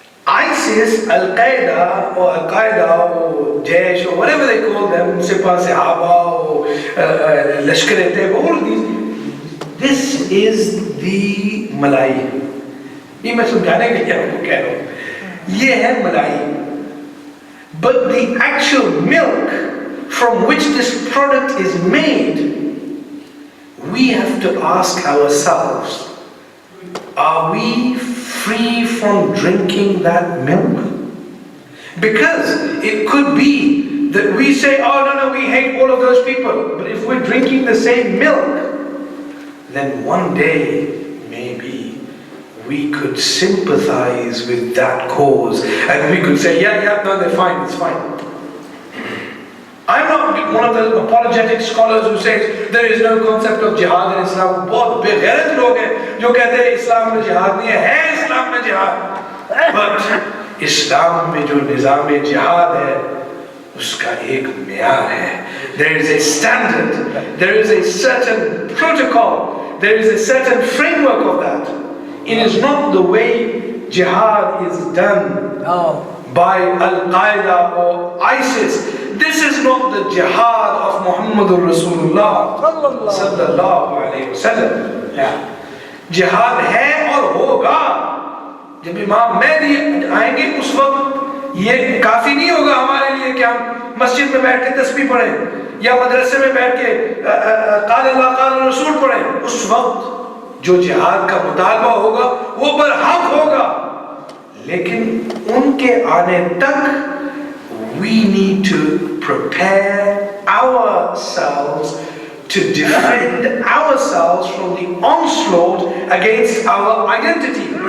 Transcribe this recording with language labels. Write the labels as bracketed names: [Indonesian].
[English] ISIS, Al-Qaeda or Jaish or whatever they call them, Sahaba or Lashkar-e-Taiba, all these, this is the malai. [Hindi] ये मैं समझाने के लिए आपको कह रहा हूँ, ये है मलाई. [English] But the actual milk from which this product is made, we have to ask ourselves, are we free from drinking that milk? Because it could be that we say, oh no, we hate all of those people. But if we're drinking the same milk, then one day, maybe, we could sympathize with that cause. And we could say, yeah, no, they're fine, it's fine. I'm not one of the apologetic scholars who says there is no concept of jihad in Islam. [Hindi] बहुत बेगैरत लोग हैं जो कहते हैं इस्लाम में जिहाद नहीं है इस्लाम में जिहाद. But इस्लाम में जो निज़ाम जिहाद है उसका एक मेयार है. [English] There is a standard, there is a certain protocol, there is a certain framework of that. It is not the way jihad is done by Al-Qaeda or ISIS. This is not the jihad of Muhammadur Rasulullah sallallahu alayhi wa sallam. [Hindi] Jihad है और होगा. जब इमाम महदी आएंगे उस वक्त ये काफी नहीं होगा हमारे लिए कि हम मस्जिद में बैठ के तस्बीह पढ़ें या मदरसे में बैठ के [Arabic] क़ाल अल्लाह क़ाल रसूल [Hindi] पढ़ें. उस वक्त जो जिहाद का मुतालबा होगा वो बरहक होगा. लेकिन उनके आने तक [English] we need to prepare ourselves to defend ourselves from the onslaught against our identity.